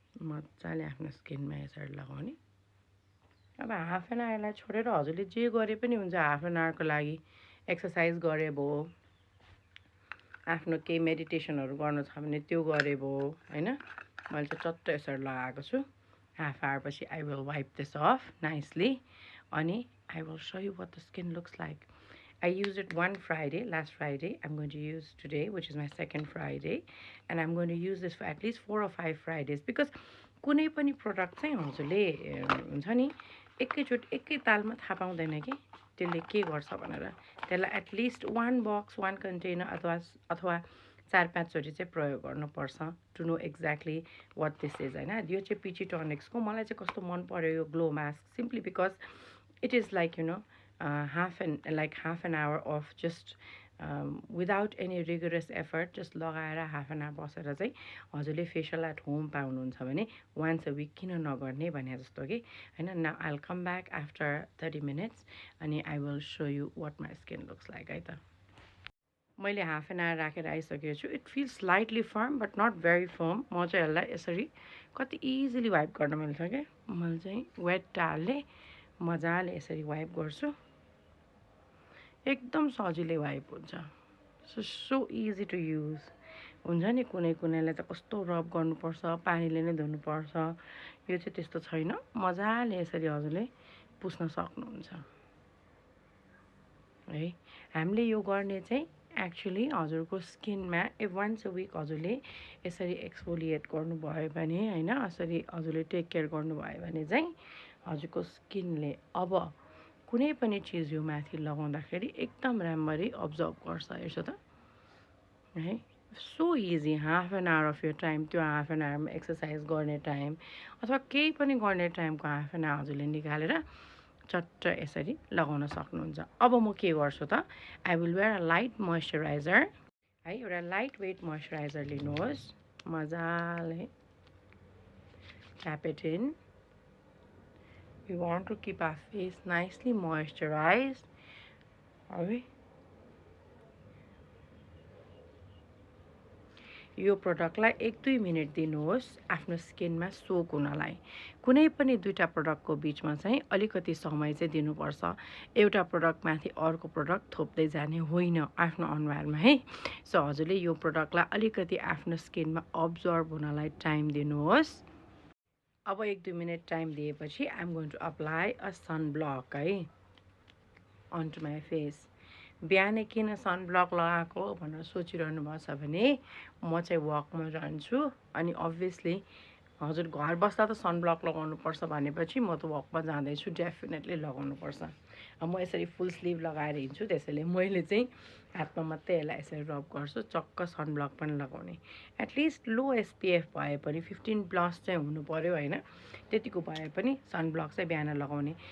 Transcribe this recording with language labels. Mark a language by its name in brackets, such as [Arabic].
[Nepali] मजाले आफ्नो स्किनमा यसरी लगाउने. अब हाफ एन आवरलाई छोडेर हजुरले जे गरे पनि हुन्छ. हाफ एन आवरको लागि एक्सर्साइज गरे भयो, आफ्नो केही मेडिटेसनहरू गर्नु छ भने त्यो गरे भयो होइन. मैले चाहिँ चट्ट यसरी लगाएको छु. [English] Half आवरपछि I will wipe this off nicely. अनि I will show you what the skin looks like. I used it one Friday, last Friday. I'm going to use today, which is my second Friday. And I'm going to use this for at least 4 or 5 Fridays. [Nepali] Because कुनै पनि product चाहिँ हजुरले हुन्छ नि एकै तालमा थाहा पाउँदैन कि त्यसले के गर्छ भनेर. त्यसलाई एटलिस्ट 1 बक्स 1 कन्टेनर अथवा 4-5 चोटि चाहिँ प्रयोग गर्नुपर्छ [English] to know exactly what this is [Nepali] होइन. यो चाहिँ पिची टनिक्सको मलाई चाहिँ कस्तो मन पर्यो यो glow mask. [English] simply because it is like you know half an hour of just without any rigorous effort just [Nepali] लगाएर हाफ एन आवर बसेर चाहिँ हजुरले फेसियल एट होम पाउनुहुन्छ भने वान्स अ विक किन नगर्ने भने जस्तो कि होइन. [English] Now I will come back after 30 minutes अनि I will show you what my skin looks like है त. [Nepali] मैले हाफ एन आवर राखेर आइसकेको छु. [English] It feels slightly firm but not very firm. [Nepali] म चाहिँ यसलाई यसरी कति इजिली वाइप गर्न मिल्छ क्या. मैले चाहिँ वेट टावलले मजाले यसरी वाइप गर्छु. एकदम सजिलै वाइप हुन्छ. [English] so easy to use [Nepali] हुन्छ नि. कुनैलाई त कस्तो रब गर्नुपर्छ, पानीले नै धुनुपर्छ. यो चाहिँ त्यस्तो छैन. मजाले यसरी हजुरले पुस्न सक्नुहुन्छ है. हामीले यो गर्ने चाहिँ एक्चुली हजुरको स्किनमा वान्स अ विक हजुरले यसरी एक्सफोलिएट गर्नुभयो भने होइन, यसरी हजुरले टेक केयर गर्नुभयो भने चाहिँ हजुरको स्किनले अब कुनै पनि चिज यो माथि लगाउँदाखेरि एकदम राम्ररी अब्जर्भ गर्छ. हेर्छ त है. So easy. Half an hour of यो टाइम, त्यो हाफ एन आवरमा एक्सर्साइज गर्ने टाइम अथवा केही पनि गर्ने टाइमको हाफ एन आवर हजुरले निकालेर चट्ट यसरी लगाउन सक्नुहुन्छ. अब म के गर्छु त, [English] I will wear a light moisturiser [Nepali] है. एउटा लाइट वेट मोइस्चराइजर लिनुहोस्. मजाले [English] Tap it in. We want to keep our face nicely moisturized. [Nepali] है. यो प्रडक्टलाई 1-2 मिनट दिनुहोस् आफ्नो स्किनमा सोक हुनलाई. कुनै पनि दुईवटा प्रडक्टको बिचमा चाहिँ अलिकति समय चाहिँ दिनुपर्छ. एउटा प्रडक्टमाथि अर्को प्रडक्ट थोप्दै जाने होइन आफ्नो अनुहारमा है. सो हजुरले यो प्रडक्टलाई अलिकति आफ्नो स्किनमा अब्जर्भ हुनलाई टाइम दिनुहोस्. अब 1-2 मिनट टाइम दिएपछि [English] I'm going to apply a sunblock है onto my face. [Nepali] बिहानै किन सनब्लक लगाएको भनेर सोचिरहनु भएको छ भने म चाहिँ वकमा रहन्छु अनि अभियसली हजुर घर बस्दा त सनब्लक लगाउनुपर्छ भनेपछि म त वकमा जाँदैछु डेफिनेटली लगाउनुपर्छ। म यसरी फुल स्लिभ लगाएर हिँड्छु त्यसैले मैले चाहिँ हातमा मात्रै यसलाई यसरी रब गर्छु चक्क सनब्लक पनि लगाउने एटलिस्ट लो एसपिएफ भए पनि 15+ चाहिँ हुनु पऱ्यो होइन त्यतिको भए पनि सनब्लक चाहिँ बिहान लगाउने।